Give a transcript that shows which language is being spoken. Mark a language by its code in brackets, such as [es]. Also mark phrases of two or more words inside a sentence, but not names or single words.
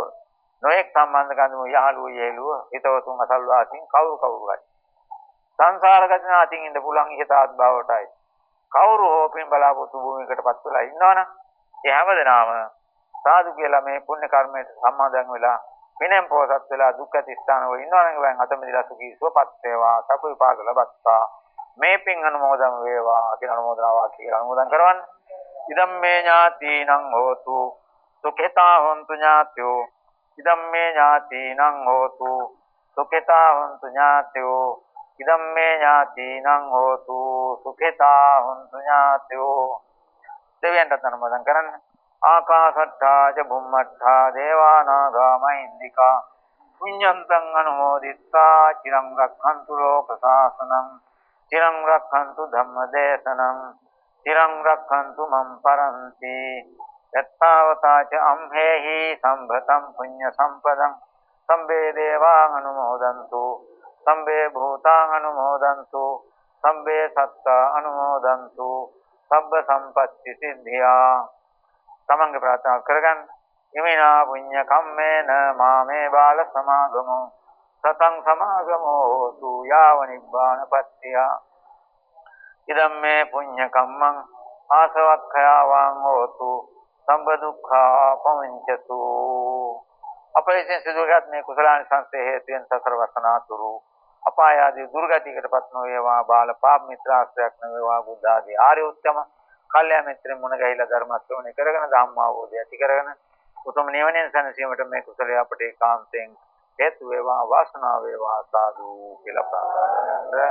[si] නොඑක් සම්බන්ධකම් යහළුවෝ යෙළුවෝ හිතවතුන් අසල්වාසීන් කවුරු හරි සංසාරගත ඥාතින් ඉන්න පුළුවන් ඉහතාත් භවයටයි කවුරු හෝ පින් බලාපොරොත්තු භූමියකටපත් වෙලා ඉන්නවනම් ඒ හැමදෙනාම සාදු කියලා මේ පුණ්‍ය කර්මයට සම්බන්ධ වෙලා පිනෙන් පොසත් වෙලා දුක් ඇති ස්ථාන වල ඉන්නවනම් ඒවෙන් අත මිදලා සුඛී සුවපත් වේවා සපු විපාක ලබත්තා මේ පින් අනුමෝදන් වේවා කියන අනුමෝදනා වාක්‍ය කියලා අනුමෝදන් කරවන්න. [pi] ඉදම් මේ ඥාතිනං හෝතු සුඛිතා හොන්තු ඥාත්‍යෝ ඉදම් මේ ඥාතිනං හෝතු සුඛිතා හොන්තු ඥාත්‍යෝ ඉදම් මේ ඥාතිනං හෝතු සුඛිතා හොන්තු ඥාත්‍යෝ. [si] දෙවියන්ට අනුමෝදන් කරන්න. [pi] ආකාශට්ටා ච බුම්මට්ටා දේවානාගා මහින්దికා පුඤ්ඤන්තං අනුමෝදිත්වා චිරං රක්ඛන්තු ලෝක සාසනං චිරං රක්ඛන්තු ධම්මදේශනං චිරං රක්ඛන්තු මම් පරන්ති යත්තාවතා ච අම්හෙහි සම්භතං පුඤ්ඤ සම්පදං සම්බේ දේවාං අනුමෝදන්තු සම්බේ භූතාං අනුමෝදන්තු සම්බේ සත්තා අනුමෝදන්තු සබ්බ සම්පත්ති සිද්ධියා. [si] තමන්ගේ ප්‍රාර්ථනා කරගන්න. [pi] ඉමිනා පුඤ්ඤ කම්මේන මාමේ බාල සමාගමෝ සතං සමාගමෝ හෝතු යාව නිබ්බානපත්තිය. ඉදම් මේ පුඤ්ඤ කම්මං ආසවක්ඛයාවං හෝතු සම්බ දුක්ඛා පමුඤ්චතු. [si] අප විසින් සිදුවගත් මේ කුසලානිසංසයේ හේතුවෙන් සසර වසනාතුරු අපාය ආදී දුර්ගතියකටපත් නොවේවා බාල පාප මිත්‍රාශ්‍රයක් නොවේවා බුද්ධ ආදී ආර්ය උත්තම කල්යාණ මිත්‍රෙන් මුණ ගැහිලා ධර්ම ශ්‍රවණය කරගෙන ධම්ම අවබෝධය ඇති කරගෙන උතුම් නිවනෙන් සැනසීමට මේ කුසලය අපට ඒකාන්තයෙන් හේතු වේවා වාසනාව වේවා සාදු කියලා ප්‍රාර්ථනා කරන්න.